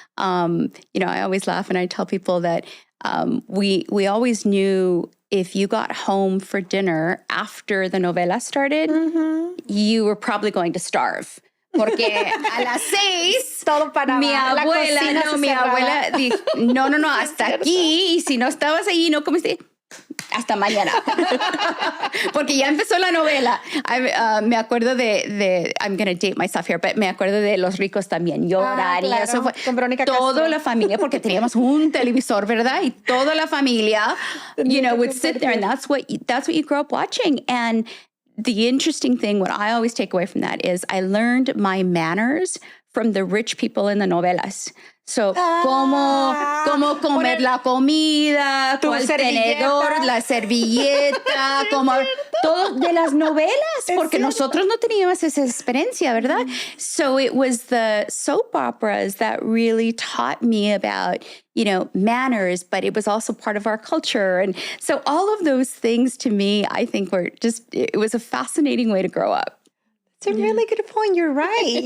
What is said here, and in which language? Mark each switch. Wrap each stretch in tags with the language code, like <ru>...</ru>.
<en>I always laugh and I tell people that we always knew if you got home for dinner after the novela started, you were probably going to starve.</en> <es>Porque a las 6, mi abuela dijo, no, hasta aquí, y si no estabas ahí, no comiste, hasta mañana. Porque ya empezó la novela. Me acuerdo de</es> <en>I'm going to date myself here, but</en> <es>me acuerdo de Los Ricos también lloran. Claro, y eso fue con Verónica toda Castro. La familia, porque teníamos un televisor, ¿verdad? Y toda la familia,</es> <en>would sit there, and that's what you grow up watching. And the interesting thing, what I always take away from that is I learned my manners from the rich people in the novelas.</en> <es>So, cómo comer la comida, cuál tenedor, la servilleta, como todo de las novelas, porque nosotros no teníamos esa experiencia, ¿verdad?</es> <en>So it was the soap operas that really taught me about, manners, but it was also part of our culture. And so all of those things to me, I think it was a fascinating way to grow up. It's a really good point. You're right.</en>